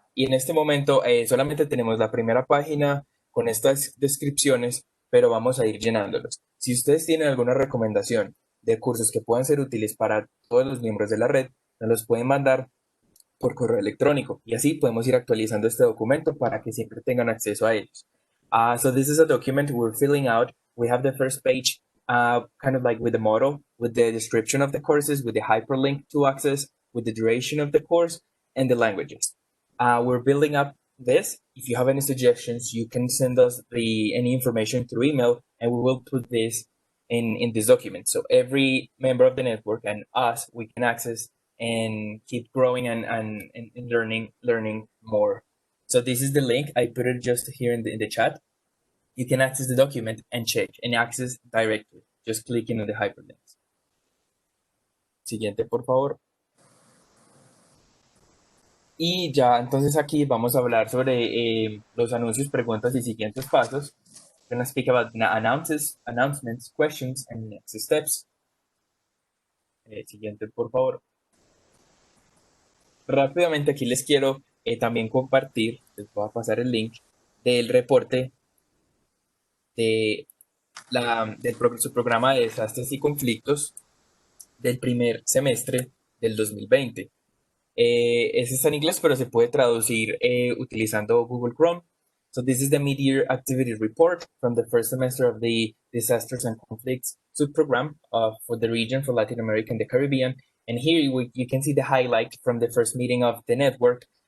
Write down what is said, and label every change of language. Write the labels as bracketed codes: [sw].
[es] Y en este momento solamente tenemos la primera página con estas descripciones, pero vamos a ir llenándolos. Si ustedes tienen alguna recomendación de cursos que puedan ser útiles para todos los miembros de la red, nos los pueden mandar por correo electrónico y así podemos ir actualizando este documento para que siempre tengan acceso a ellos. [en] So this is a document we're filling out. We have the first page kind of like with the model, with the description of the courses, with the hyperlink to access, with the duration of the course, and the languages. We're building up this. If you have any suggestions, you can send us any information through email, and we will put this in this document. So every member of the network and us, we can access and keep growing and learning more. So this is the link. I put it just here in the chat. You can access the document and check and access directly, just clicking on the hyperlinks. [es] Siguiente, por favor. Y ya, entonces aquí vamos a hablar sobre los anuncios, preguntas y siguientes pasos. [en] We're going to speak about announcements, questions, and next steps. [es] Siguiente, por favor. Rápidamente aquí les quiero también compartir, les voy a pasar el link del reporte de su programa de desastres y conflictos del primer semestre del 2020. Ese está en inglés, pero se puede traducir utilizando Google Chrome. [en] So this is the mid-year activity report from the first semester of the Disasters and Conflicts subprogram for the region for Latin America and the Caribbean. And here you can see the highlight from the first meeting of the network.